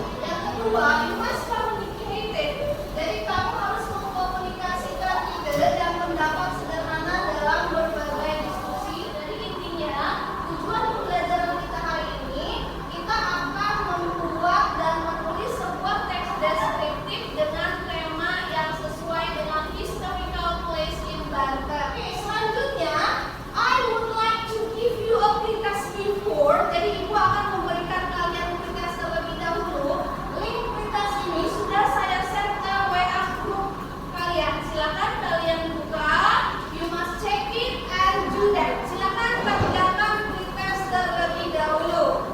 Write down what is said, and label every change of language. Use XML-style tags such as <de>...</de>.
<id>Yang kedua,</id> <en>you must communicate it.</en> <id>Jadi kamu harus mengkomunikasikan ide dan pendapat sederhana dalam berbagai diskusi. Jadi intinya, tujuan pembelajaran kita hari ini, kita akan membuat dan menulis sebuah teks deskriptif dengan tema yang sesuai dengan</id> <en>historical place in Banten.</en> <id>Oke, selanjutnya,</id> <en>I would like to give you a pretest before.</en> <id>Jadi ibu akan memberikan kalian pretest terlebih dahulu. Link pretest ini sudah saya share ke WA group kalian. Silakan kalian buka.</id> <en>You must check it and do that.</en> <id>Silakan kerjakan pretest terlebih dahulu.</id>